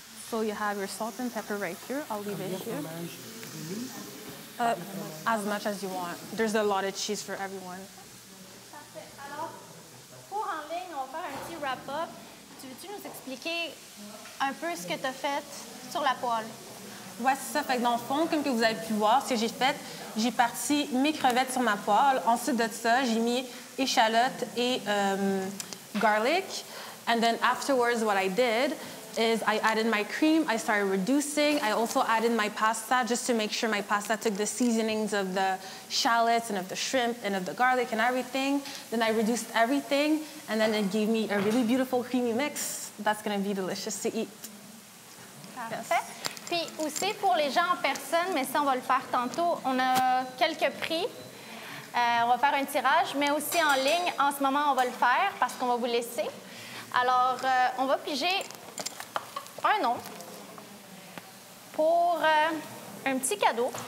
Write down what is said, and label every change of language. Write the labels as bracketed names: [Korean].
[English] So you have your salt and pepper right here. I'll leave it here. As much as you want. There's a lot of cheese for everyone. [French] Parfait. Alors, pour en ligne, on va faire un petit wrap-up. Tu veux-tu nous expliquer un peu ce que tu as fait sur la poêle? Ouais, c'est ça. Fait que dans le fond, comme que vous avez pu voir, ce que j'ai fait, j'ai parti mes crevettes sur ma poêle. Ensuite de ça, j'ai mis échalotes et garlic. [English] And then afterwards, what I did is I added my cream. I started reducing. I also added my pasta just to make sure my pasta took the seasonings of the shallots and of the shrimp and of the garlic and everything. Then I reduced everything, and then it gave me a really beautiful creamy mix. That's going to be delicious to eat. [French] Parfait. Yes. Puis aussi, pour les gens en personne, mais ça, on va le faire tantôt, on a quelques prix. On va faire un tirage, mais aussi en ligne. En ce moment, on va le faire parce qu'on va vous laisser. Alors, on va piger un nom pour un petit cadeau.